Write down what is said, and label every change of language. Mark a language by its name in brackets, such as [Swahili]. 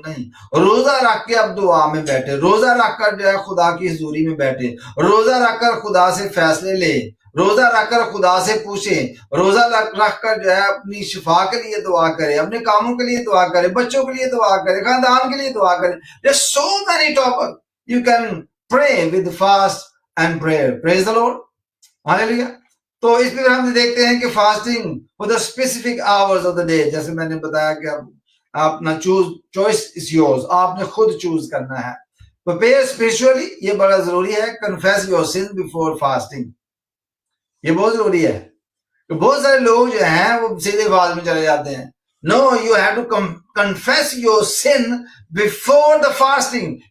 [Urdu] نہیں, روزہ رکھ کے آپ دعا میں بیٹھے, روزہ رکھ کر جو ہے خدا کی حضوری میں بیٹھے, روزہ رکھ کر خدا سے فیصلے لے, روزہ رکھ کر خدا سے پوچھیں, روزہ رکھ کر جو ہے اپنی شفا کے لیے دعا کرے, اپنے کاموں کے لیے دعا کرے, بچوں کے لیے دعا کرے, خاندان کے لیے دعا کرے. [English] There's so many topics you can pray with fast and prayer. Praise the Lord. Hallelujah. [Urdu] تو اس میں ہم دیکھتے ہیں کہ fasting [English] for the specific hours of the day, [Urdu] جیسے میں نے بتایا کہ آپ اپنا چوائس [English] is yours, [Urdu] آپ نے خود چوز کرنا ہے. [English] Prepare spiritually, [Urdu] یہ بڑا ضروری ہے. [English] Confess your sins before fasting, [Urdu] یہ بہت ضروری ہے. بہت سارے لوگ جو ہیں وہ سیدھے فاس میں چلے جاتے ہیں. [English] No, you have to confess your sin before the fasting.